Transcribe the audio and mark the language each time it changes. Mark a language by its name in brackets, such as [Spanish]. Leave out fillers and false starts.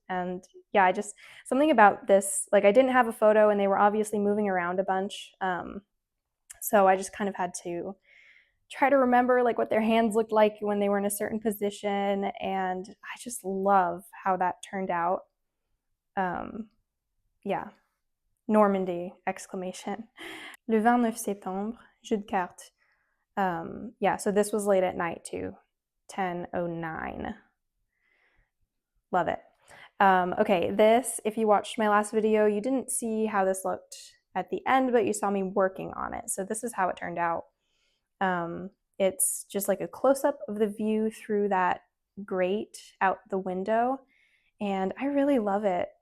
[English] And yeah, something about this, like I didn't have a photo and they were obviously moving around a bunch. So I just kind of had to try to remember like what their hands looked like when they were in a certain position. And I just love how that turned out. Yeah, Normandy, exclamation. [French] Le 29 septembre, jeu de cartes. [English] Yeah, so this was late at night too, 10:09. Love it. Okay, if you watched my last video, you didn't see how this looked at the end, but you saw me working on it. So this is how it turned out. It's just like a close-up of the view through that grate out the window, and I really love it.